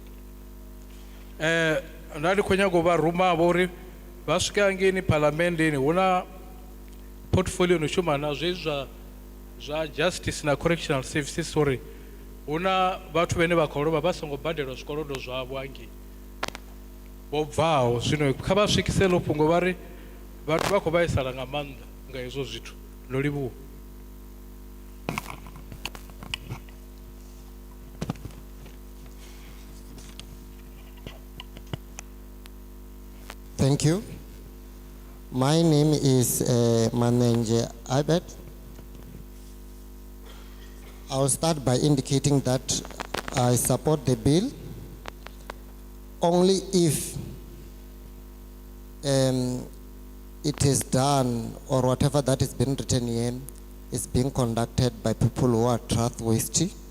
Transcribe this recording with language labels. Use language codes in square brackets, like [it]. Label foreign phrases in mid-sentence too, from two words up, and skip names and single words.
[ve] Nda ndi khou nyaga u vha rumavho uri vha swike hangeini phalamennde hu na portfolio no shuma na zwezwi zwa justice na [en] correctional services [ve] uri hu na vhathu vhane vha khou lovha vha songo badelwa zwikolodo zwavho hangei vho bvaho. Zwino kha vha swikise ḽo fhungo vha ri vhathu vha khou vhaisala nga maanḓa nga hezwo zwithu. Ndo livhuwa. [en] Thank you. My name is Manenzhe Albert. I'll start by indicating that I support the bill only if it is done or whatever that is being written here is being conducted by people who are trustworthy.